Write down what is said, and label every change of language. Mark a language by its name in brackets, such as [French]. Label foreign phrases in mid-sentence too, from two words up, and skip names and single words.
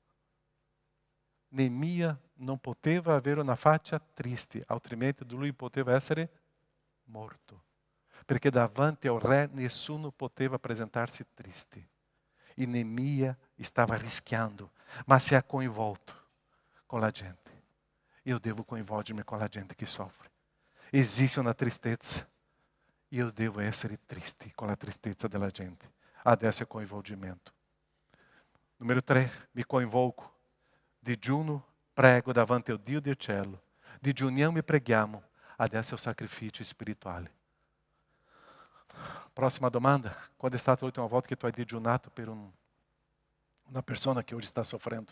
[Italian] Neemia non poteva avere una faccia triste, altrimenti lui poteva essere morto. Perché davanti ao re nessuno poteva apresentar-se triste. E Neemia stava rischiando, mas se ha coinvolto com la gente. Eu devo coinvolger-me com la gente [Portuguese] que sofre. Existe uma tristeza. [Italian] E eu devo essere triste [Portuguese] com a tristeza [Italian] della gente. Adesso é coinvolgimento. Número 3, mi coinvolgo. Digiuno, prego davanti ao Dio del cielo. Digiuniamo e preghiamo. Adesso è il sacrificio spirituale. Próxima domanda. Quando è stata l'ultima volta che tu hai digiunato per una persona che oggi sta soffrendo?